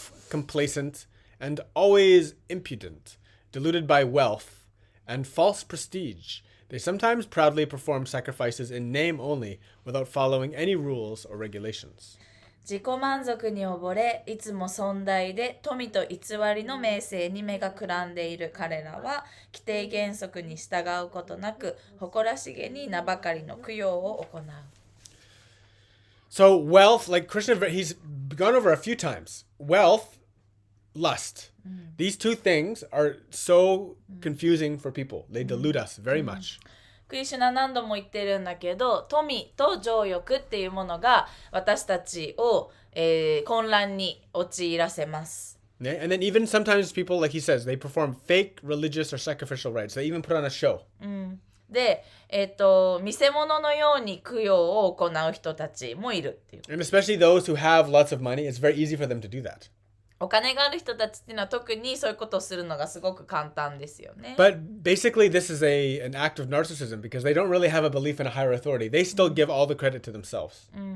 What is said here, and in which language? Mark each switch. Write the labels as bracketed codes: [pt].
[en] Self-complacent and always impudent, deluded by wealth and false prestige, they sometimes proudly perform sacrifices in name only without following any rules or regulations. [ja] 自己満足に溺れ、いつも尊大で富と偽りの名声に目がくらんでいる彼らは、規定原則に従うことなく、誇らしげに名ばかりの供養を行う。 [en] So wealth, like Krishna, he's gone over a few times. Wealth, lust. These two things are so confusing for people. They delude us very much. [ja] クリシュナ何度も言ってるんだけど、富と情欲っていうものが私たちを、混乱に陥らせます。 [en] And then even sometimes people, like he says, they perform fake religious or sacrificial rites. They even put on a show. [ja] で、見せ物のように供養を行う人たちもいるっていう。 [en] And especially those who have lots of money, it's very easy for them to do that. [ja] お金がある人たちっていうのは特にそういうことをするのがすごく簡単ですよね。 [en] But basically this is an act of narcissism because they don't really have a belief in a higher authority. They still give all the credit to themselves.